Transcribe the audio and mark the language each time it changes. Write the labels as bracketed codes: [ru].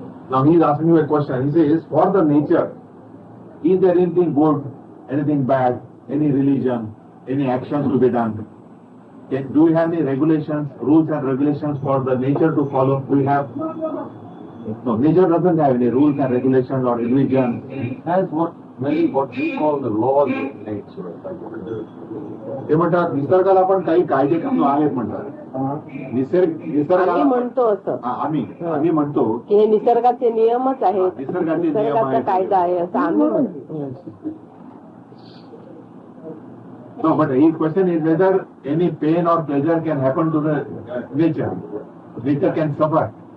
[en] Now he is asking you a question. He says, for the nature, is there anything good, anything bad, any religion, any actions to be done? Do we have any regulations, rules and regulations for the nature to follow? Do we have? No, nature doesn't have any rules and regulations or religion. It has what we call the laws of nature. [mr] ते म्हणतात निसर्गाला पण काही कायदे कानून आहेत म्हणतात. आम्ही निसर्गाला म्हणतो असं आम्ही म्हणतो की हे निसर्गाचे नियमच आहेत, निसर्गाचे नियम निसर्गाचा आहेत. कायदा आहे असं आम्ही म्हणतो. [en] No, but his question is whether any pain or pleasure can happen to the nature. Nature can suffer.